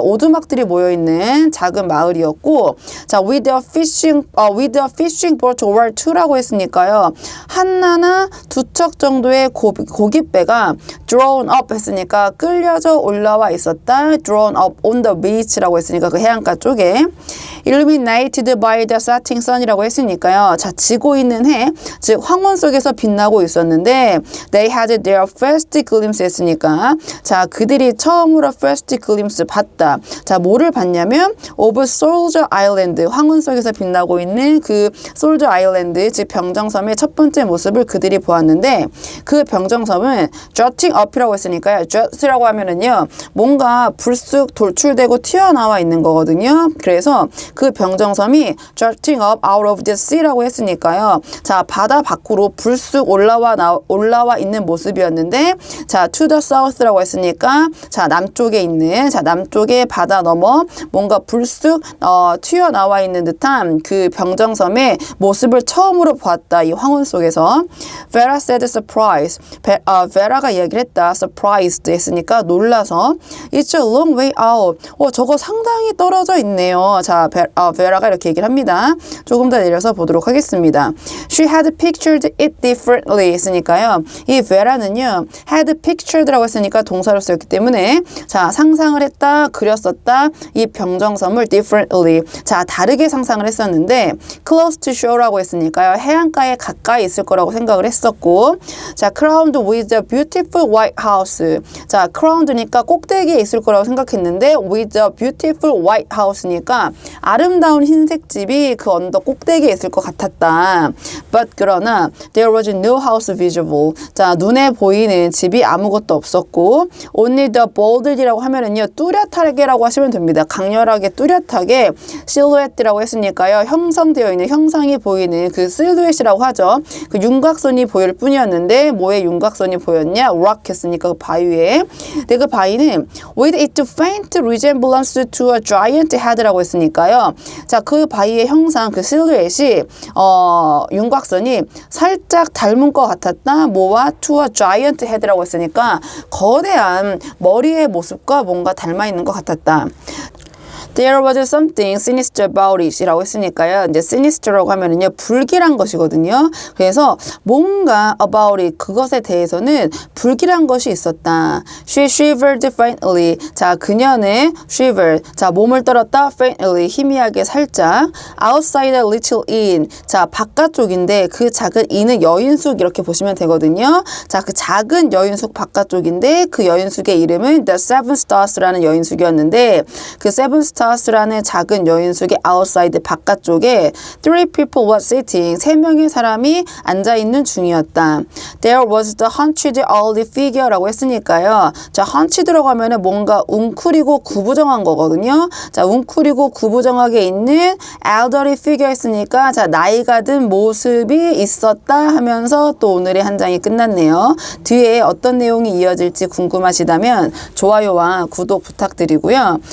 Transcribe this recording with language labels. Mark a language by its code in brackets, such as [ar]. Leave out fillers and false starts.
[ko] 오두막들이 모여 있는 작은 마을이었고, 자, [en] with a fishing boat or two [ko] 라고 했으니까요. 하나나 두 척 정도의 고깃배가 [en] drawn up [ko] 했으니까 끌려져 올라와 있었다. [en] drawn up on the beach라고 [ko] 했으니까 그 해안가 쪽에. [en] illuminated by the setting sun이라고 했으니까요. [ko] 자, 지고 있는 해, 즉 황혼 속에서 빛나고 있었는데 [en] they had their first glimpse [ko] 했으니까 자, 그들이 처음으로 [en] first glimpse [ko] 봤다. 자, 뭐를 봤냐면 [en] of Soldier Island, [ko] 황혼 속에서 빛나고 있는 그 Soldier Island, 즉 병정섬의 첫 번째 모습을 그들이 보았는데 그 병정섬은 [en] jutting up [ko] 이라고 했으니까요. jut이라고 하면은요, 뭔가 불쑥 돌출되고 튀어나와 있는 거거든요. [en] 그래서 그 병정섬이 jutting up out of the sea라고 했으니까요. [ko] 자, 바다 밖으로 불쑥 올라와 있는 모습이었는데, 자, [en] to the south [ko] 라고 했으니까 자, 남쪽에 있는, 자, 남쪽의 바다 넘어 뭔가 불쑥 튀어나와 있는 듯한 그 병정섬의 모습을 처음으로 보았다. 이 황혼 속에서. [en] Vera said surprise. [ko] 베라가 얘기를 했다. surprised 했으니까 놀라서. [en] It's a long way out. [ko] 저거 상당히 떨어져 있네요. 자, 베라가 이렇게 얘기를 합니다. 조금 더 내려서 보도록 하겠습니다. [en] She had pictured it differently 했으니까요. [ko] 이 베라는요, [en] had pictured [ko] 라고 했으니까 동사로 쓰였기 때문에 자, 상상을 했다, 그렸었다. 이 병정섬을 differently. 자, 다르게 상상을 했었는데 [en] close to shore [ko] 라고 했으니까요. 해안가에 가까이 있을 거라고 생각을 했었고, 자, [en] crowned with a beautiful white house. [ko] 자, crowned니까 꼭대기에 있을 거라고 생각했는데 [en] with a beautiful white house [ko] 니까 아름다운 흰색 집이 그 언덕 꼭대기에 있을 것 같았다. [en] But [ko] 그러나 [en] there was no house visible. [ko] 자, 눈에 보이는 집이 아무것도 없었고, [en] only the boldly [ko] 라고 하면은요, 뚜렷하게라고 하시면 됩니다. 강렬하게 뚜렷하게 silhouette라고 했으니까요. 형성되어 있는, 형상이 보이는 그 실루엣이라고 하죠. 그 윤곽선이 보일 뿐이었는데 뭐의 윤곽선이 보였냐? rock 했으니까 그 바위 위에. 근데 그 바위는 [en] with its faint resemblance to a giant head라고 했으니까요. [ko] 자, 그 바위의 형상, 그 실루엣이 윤곽선이 살짝 닮은 것 같았다. 뭐와? to a giant head라고 했으니까 거대한 머리의 모습과 뭔가 닮아 있는 것 같았다. [en] There was something sinister about it 이라고 했으니까요. [ko] 이제 sinister라고 하면은요, 불길한 것이거든요. 그래서 뭔가 [en] about it, [ko] 그것에 대해서는 불길한 것이 있었다. [en] She shivered faintly. [ko] 자, 그녀는 [en] shivered. [ko] 자, 몸을 떨었다. faintly. 희미하게 살짝. [en] Outside a little inn. [ko] 자, 바깥쪽인데 그 작은 inn은 여인숙 이렇게 보시면 되거든요. 자, 그 작은 여인숙 바깥쪽인데 그 여인숙의 이름은 The Seven Stars라는 여인숙이었는데 그 Seven Stars 라는 작은 여인숙의 outside 바깥쪽에 [en] three people were sitting. [ko] 3명의 사람이 앉아있는 중이었다. [en] There was the hunched elderly figure라고 했으니까요. [ko] 자, hunched라고 하면은 뭔가 웅크리고 구부정한 거거든요. 자, 웅크리고 구부정하게 있는 [en] elderly figure [ko] 했으니까 자, 나이가 든 모습이 있었다 하면서 또 오늘의 한 장이 끝났네요. 뒤에 어떤 내용이 이어질지 궁금하시다면 좋아요와 구독 부탁드리고요.